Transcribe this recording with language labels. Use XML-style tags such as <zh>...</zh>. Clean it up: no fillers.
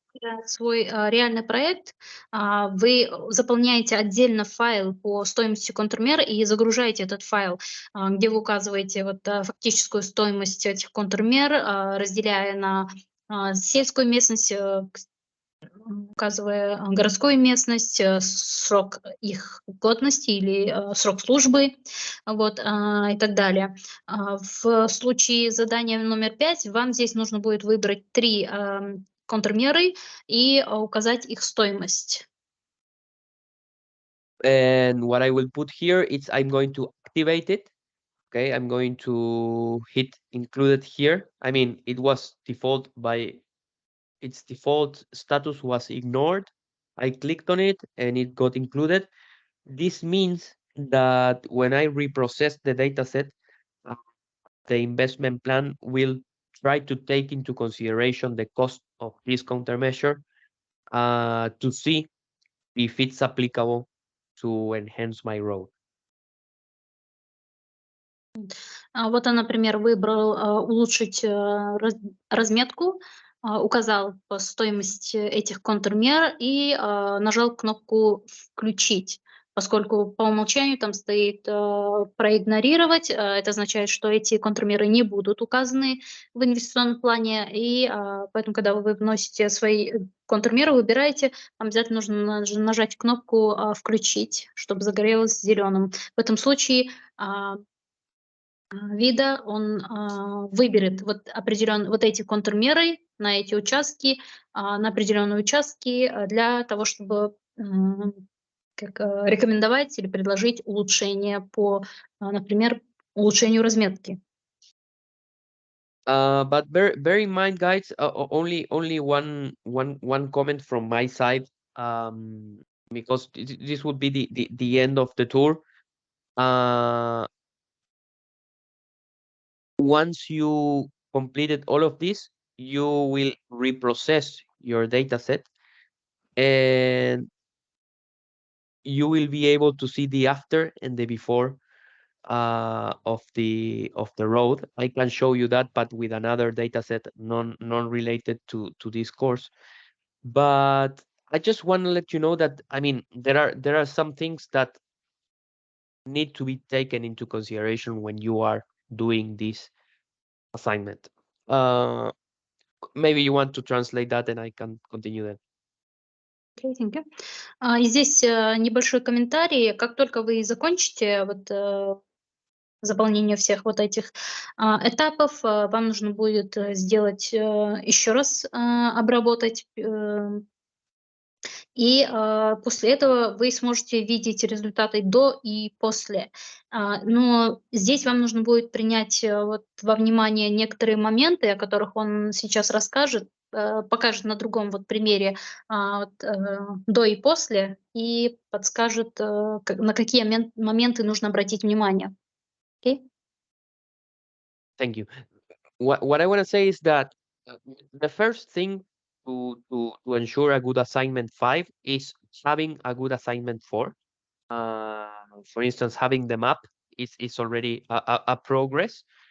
<ru>делаете свой реальный проект, вы заполняете отдельно файл по стоимости контрмер и загружаете этот файл, где вы указываете вот, фактическую стоимость этих контрмер, разделяя на сельскую местность, указывая городскую местность, срок их годности или срок службы, вот, и так далее. В случае задания номер 5 вам здесь нужно будет выбрать 3 контрмеры и указать их стоимость.</ru> <en>and what I will put here is I'm going to activate it. Okay, I'm going to hit included here. I mean, it was default by its default status was ignored. I clicked on it and it got included. This means that when I reprocess the dataset, uh, the investment plan will try to take into consideration the cost of this countermeasure to see if it's applicable to enhance my road.</en> <ru>Вот он, например, выбрал улучшить разметку, указал по стоимости этих контрмер и нажал кнопку «Включить». Поскольку по умолчанию там стоит «Проигнорировать», это означает, что эти контрмеры не будут указаны в инвестиционном плане, и поэтому, когда вы вносите свои контрмеры, выбираете, обязательно нужно нажать кнопку «Включить», чтобы загорелось зеленым. В этом случае ViDA, он выберет вот эти контрмеры на эти участки, на определенные участки для того, чтобы рекомендовать или предложить улучшение по, например, улучшению разметки.</ru> <en>But bear in mind, guys, only one comment from my side, because this would be the end of the tour. Once you completed all of this, you will reprocess your data set and you will be able to see the after and the before of the road. I can show you that, but with another data set non-related to this course. But I just want to let you know that, I mean, there are some things that need to be taken into consideration when you are doing this assignment. Maybe you want to translate that and I can continue then. Okay, thank you.</en> <ru>И здесь небольшой комментарий. Как только вы закончите заполнение всех вот этих этапов, вам нужно будет сделать еще раз, обработать, и после этого вы сможете видеть результаты до и после. Но здесь вам нужно будет принять вот во внимание некоторые моменты, о которых он сейчас расскажет, покажет на другом вот примере до и после, и подскажет, на какие моменты нужно обратить внимание.</ru> <en>Okay? Thank you. What I want to say is that the first thing to ensure a good assignment 5 is having a good assignment 4. For instance, having the map is already a progress.</en>